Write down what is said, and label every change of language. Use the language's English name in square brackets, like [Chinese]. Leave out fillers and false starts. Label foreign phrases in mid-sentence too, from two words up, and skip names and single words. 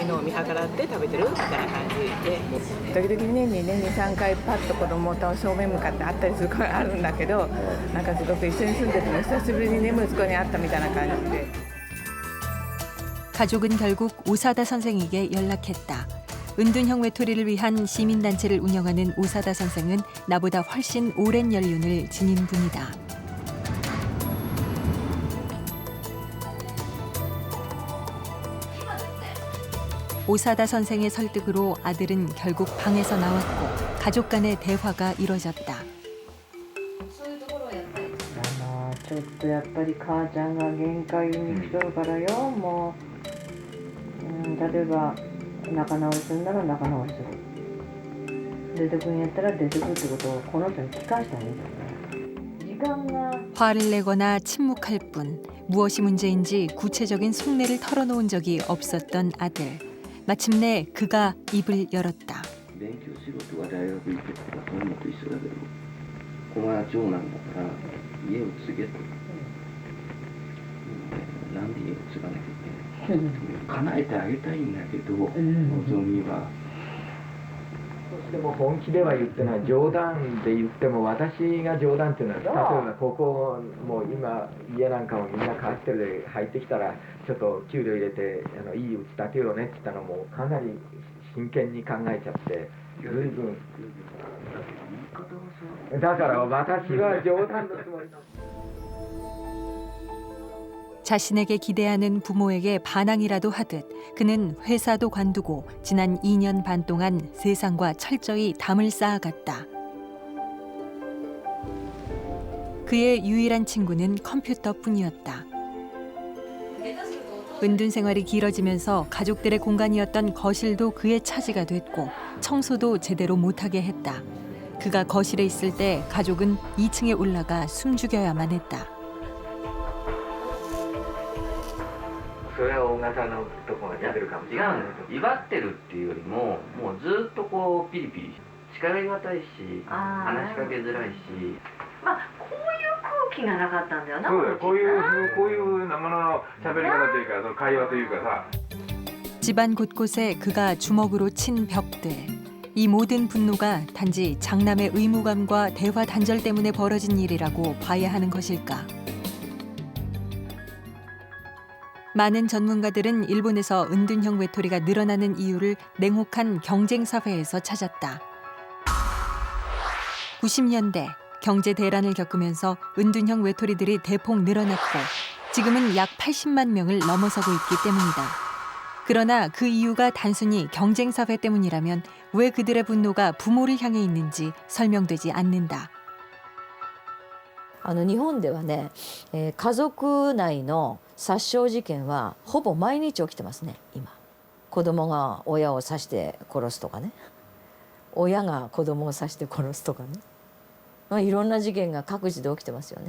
[Japanese] のを見計らって食べてるみたいな感じで時々年に2、3回パッと子供と正面向かって会ったりすることがあるんだけどなんかすごく一緒に住んでても久しぶりにね息子に会ったみたいな感じで [Korean] 가족은 결국 오사다 선생에게 연락했다. 은둔형 외톨이를 위한 시민단체를 운영하는 오사다 선생은 나보다 훨씬 오랜 연륜을 지닌 분이다. 오사다 선생의 설득으로 아들은 결국 방에서 나왔고 가족 간의 대화가 이뤄졌다. [Japanese] ちょっとやっぱり母ちゃんが限界に来とるからよ、もう、例えば仲直りするなら仲直りする、出てくんやったら出てくるってことをこの人に聞かしたらいいですね。時間が [Korean] 화를 내거나 침묵할 뿐 무엇이 문제인지 구체적인 속내를 털어놓은 적이 없었던 아들. 마침내 그가 입을 열었다. [Japanese] 勉強仕事は大学行けとかそういうのと一緒だけど、ここが長男だから家を継げと、なんで家を継がなきゃいけない叶えてあげたいんだけど、望みは。でも本気では言ってない、冗談で言っても私が冗談っていうのは、例えばここもう今家なんかもみんなカステルで入ってきたらちょっと給料入れていい家建てようねって言ったのもかなり真剣に考えちゃって随分だから私は冗談のつもり。 [Korean] 자신에게 기대하는 부모에게 반항이라도 하듯 그는 회사도 관두고 지난 2년 반 동안 세상과 철저히 담을 쌓아갔다. 그의 유일한 친구는 컴퓨터뿐이었다. 은둔 생활이 길어지면서 가족들의 공간이었던 거실도 그의 차지가 됐고 청소도 제대로 못하게 했다. 그가 거실에 있을 때 가족은 2층에 올라가 숨죽여야만 했다. [Japanese] それは大型のところが出てるかもしれない。威張ってるっていうよりも、もうずっとこうピリピリ近寄りがたいし、話しかけづらいし。まあこういう空気がなかったんだよな。そうだよ、こういう生の喋り方というか、その会話というかさ。 [Korean] 집안 곳곳에 그가 주먹으로 친 벽들. 이 모든 분노가 단지 장남의 의무감과 대화 단절 때문에 벌어진 일이라고 봐야 하는 것일까? 많은 전문가들은 일본에서 은둔형 외톨이가 늘어나는 이유를 냉혹한 경쟁 사회에서 찾았다. 90년대 경제 대란을 겪으면서 은둔형 외톨이들이 대폭 늘어났고 지금은 약 80만 명을 넘어서고 있기 때문이다. 그러나 그 이유가 단순히 경쟁 사회 때문이라면 왜 그들의 분노가 부모를 향해 있는지 설명되지 않는다. [Japanese] 日本ではね、家族内の殺傷事件はほぼ毎日起きてますね今。子供が親を刺して殺すとかね、親が子供を刺して殺すとかね、いろんな事件が各地で起きてますよね。